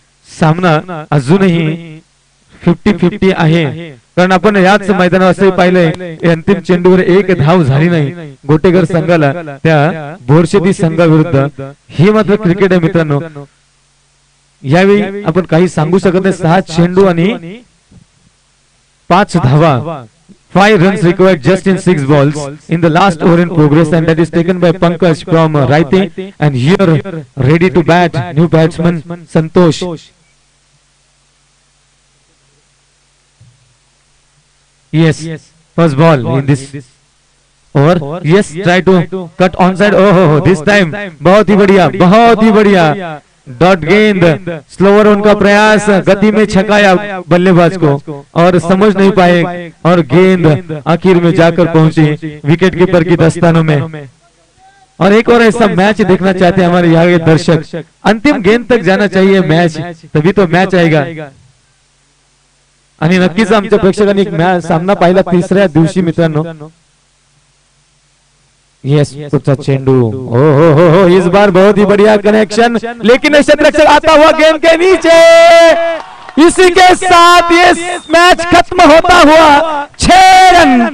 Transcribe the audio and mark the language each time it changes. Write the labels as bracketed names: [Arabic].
[Marathi] सामना अजूनही 50-50 आहे, कारण आपण याच मैदानावर असे पाहिलंय अंतिम चेंडूवर 1 धाव झाली नाही गोटेगर संघाला त्या बोरशेती संघाविरुद्ध. हे मात्र क्रिकेट आहे मित्रांनो. यावेळी आपण काही सांगू शकत नाही. 6 चेंडू आणि 5 धावा. [English] 5 runs required just in 6 balls in the last over in progress, and that is taken by Pankaj from Raite. And here ready to bat new batsman Santosh. Yes, first ball in this over. Yes, try to cut onside. Oh, this time [Hindi] बहुत ही बढ़िया dot गेंद. Slower उनका प्रयास, गति में छकाया बल्लेबाज को और समझ नहीं पाए, और गेंद आखिर में जाकर पहुंची विकेट कीपर की दस्तानों में. और एक और ऐसा मैच देखना चाहते हैं हमारे यहाँ के दर्शक. अंतिम गेंद तक जाना चाहिए मैच, तभी तो मैच आएगा. [Marathi] आणि नक्कीच आमच्या प्रेक्षकांनी एक सामना पाहिला तिसऱ्या दिवशी मित्रांनो. यस, पुढचा चेंडू. [Hindi] हो, इस बार बहुत ही बढ़िया कनेक्शन, लेकिन क्षेत्ररक्षक आता हुआ गेंद के नीचे. इसी के साथ ये मैच खत्म होता हुआ 6 रन.